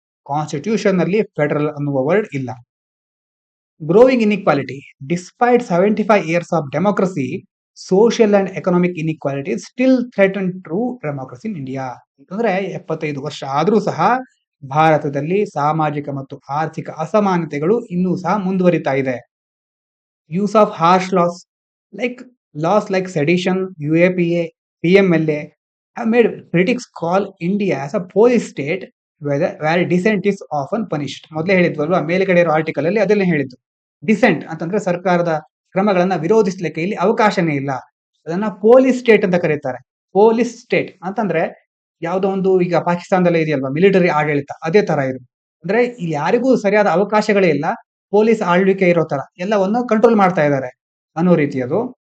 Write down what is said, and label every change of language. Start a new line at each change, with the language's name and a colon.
Kannada: Constitution ನಲ್ಲಿ federal ಅನ್ನುವ word ಇಲ್ಲ.
English: Growing inequality, despite 75 years of democracy, social and economic inequality still threaten true democracy in India.
Kannada: ಅಂತಂದ್ರೆ 75 ವರ್ಷ ಆದ್ರೂ ಸಹ ಭಾರತದಲ್ಲಿ ಸಾಮಾಜಿಕ ಮತ್ತು ಆರ್ಥಿಕ ಅಸಮಾನತೆಗಳು ಇನ್ನೂ ಸಹ ಮುಂದುವರಿತಾ ಇದೆ.
English: Use of harsh laws like sedition, UAPA, PMLA have made critics call India as a police state where dissent is often punished.
Kannada: ಮೊದಲೇ ಹೇಳಿದ್ವಲ್ವಾ, ಮೇಲ್ಗಡೆ ಇರೋ ಆರ್ಟಿಕಲ್ ಅಲ್ಲಿ ಅದನ್ನೇ ಹೇಳಿದ್ದು. ಡಿಸೆಂಟ್ ಅಂತಂದ್ರೆ ಸರ್ಕಾರದ ಕ್ರಮಗಳನ್ನ ವಿರೋಧಿಸ್ಲಿಕ್ಕೆ ಇಲ್ಲಿ ಅವಕಾಶನೇ ಇಲ್ಲ. ಅದನ್ನ ಪೊಲೀಸ್ ಸ್ಟೇಟ್ ಅಂತ ಕರೀತಾರೆ. ಪೊಲೀಸ್ ಸ್ಟೇಟ್ ಅಂತಂದ್ರೆ ಯಾವ್ದೋ ಒಂದು, ಈಗ ಪಾಕಿಸ್ತಾನದಲ್ಲೇ ಇದೆಯಲ್ವಾ ಮಿಲಿಟರಿ ಆಡಳಿತ, ಅದೇ ತರ ಇದು. ಅಂದ್ರೆ ಇಲ್ಲಿ ಯಾರಿಗೂ ಸರಿಯಾದ ಅವಕಾಶಗಳೇ ಇಲ್ಲ, ಪೊಲೀಸ್ ಆಳ್ವಿಕೆ ಇರೋ ತರ ಎಲ್ಲವನ್ನು ಕಂಟ್ರೋಲ್ ಮಾಡ್ತಾ ಇದ್ದಾರೆ ಅನ್ನೋ ರೀತಿ ಅದು.